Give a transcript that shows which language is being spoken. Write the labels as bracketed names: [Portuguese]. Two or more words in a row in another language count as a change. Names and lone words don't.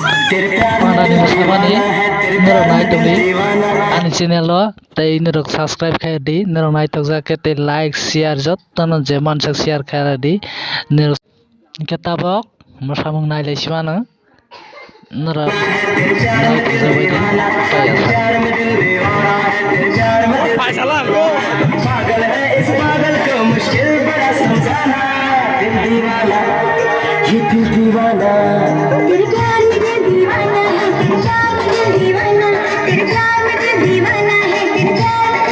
[Kok Borok] Panani Muslimani Nerok Nai Tungni Ani channel lo tei nerok subscribe khai di nerok nai tok ke tei [English] like share [Kok Borok] jot tono je mansak share khai di nerok ke tabok mosamung nai lai simano nerok nai tok jabai di pai [Hindi] पागल है इस पागल को मुश्किल बड़ा समझाना दिल दीवाना ये दिल दीवाना तेरे प्यार में दिल दीवाना है तेरे प्यार में दिल दीवाना तेरे प्यार में दिल दीवाना है तेरे प्यार में